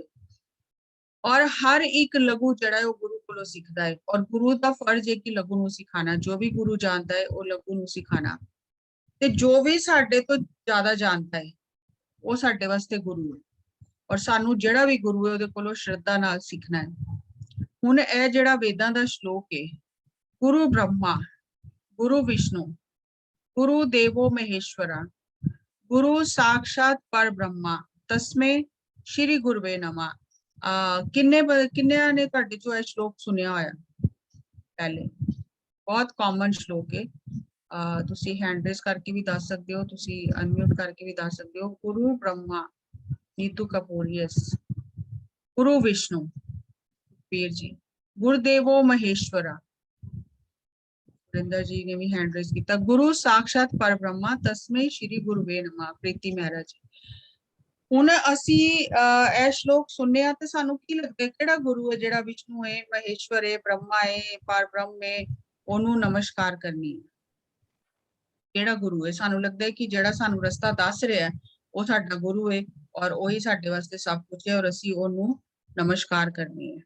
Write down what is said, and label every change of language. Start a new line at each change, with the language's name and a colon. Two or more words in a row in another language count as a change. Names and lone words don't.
Punjabi: ਔਰ ਹਰ ਇੱਕ ਲਘੂ ਜਿਹੜਾ ਹੈ ਉਹ ਗੁਰੂ ਕੋਲੋਂ ਸਿੱਖਦਾ ਹੈ ਔਰ ਗੁਰੂ ਦਾ ਫਰਜ਼ ਹੈ ਕਿ ਲਘੂ ਨੂੰ ਸਿਖਾਣਾ। ਜੋ ਵੀ ਗੁਰੂ ਜਾਣਦਾ ਹੈ ਉਹ ਲਘੂ ਨੂੰ ਸਿਖਾਣਾ। ਤੇ ਜੋ ਵੀ ਸਾਡੇ ਤੋਂ ਜ਼ਿਆਦਾ ਜਾਣਦਾ ਹੈ ਉਹ ਸਾਡੇ ਵਾਸਤੇ ਗੁਰੂ ਹੈ ਔਰ ਸਾਨੂੰ ਜਿਹੜਾ ਵੀ ਗੁਰੂ ਹੈ ਉਹਦੇ ਕੋਲੋਂ ਸ਼ਰਧਾ ਨਾਲ ਸਿੱਖਣਾ ਹੈ। ਹੁਣ ਇਹ ਜਿਹੜਾ ਵੇਦਾਂ ਦਾ ਸ਼ਲੋਕ ਹੈ,
Sanskrit: गुरु ब्रह्मा गुरु विष्णु गुरु देवो महेश्वरा गुरु साक्षात पर ब्रह्मा तस्मै श्री गुरुवे नमः।
Punjabi: ਕਿੰਨੇ ਨੇ ਤੁਹਾਡੇ ਚੋਂ ਇਹ ਸ਼ਲੋਕ ਸੁਣਿਆ ਹੋਇਆ ਪਹਿਲੇ? ਬਹੁਤ ਕਾਮਨ ਸ਼ਲੋਕ ਹੈ। ਤੁਸੀਂ
English: hand raise
Punjabi: ਕਰਕੇ ਵੀ ਦੱਸ ਸਕਦੇ ਹੋ, ਤੁਸੀਂ ਅਨਮਿਊਟ ਕਰਕੇ ਵੀ ਦੱਸ ਸਕਦੇ ਹੋ।
Sanskrit: गुरु ब्रह्मा, ਨੀਤੂ ਕਪੂਰ, ਯਸ। गुरु विष्णु, ਪੀਰ ਜੀ। गुरुदेवो महेश्वरा,
Hindi: जी ने भी
English: hand raise
Hindi: किया।
Sanskrit: गुरु साक्षात पर ब्रह्मा तस्मै श्री गुरुवे नमः, प्रीति मेहरा जी।
Punjabi: ਹੁਣ ਅਸੀਂ ਇਹ ਸ਼ਲੋਕ ਸੁਣਿਆ ਤੇ ਸਾਨੂੰ ਕੀ ਲੱਗਦਾ ਕਿਹੜਾ ਗੁਰੂ ਹੈ ਜਿਹੜਾ ਵਿਸ਼ਨੂੰ ਹੈ, ਮਹੇਸ਼ਵਰ ਹੈ, ਬ੍ਰਹਮਾ ਹੈ, ਪਰ ਬ੍ਰਹਮ ਹੈ, ਉਹਨੂੰ ਨਮਸਕਾਰ ਕਰਨੀ ਹੈ? ਕਿਹੜਾ ਗੁਰੂ ਹੈ? ਸਾਨੂੰ ਲੱਗਦਾ ਹੈ ਕਿ ਜਿਹੜਾ ਸਾਨੂੰ ਰਸਤਾ ਦੱਸ ਰਿਹਾ ਉਹ ਸਾਡਾ ਗੁਰੂ ਹੈ ਔਰ ਉਹੀ ਸਾਡੇ ਵਾਸਤੇ ਸਭ ਕੁਝ ਹੈ ਔਰ ਅਸੀਂ ਉਹਨੂੰ ਨਮਸਕਾਰ ਕਰਨੀ ਹੈ।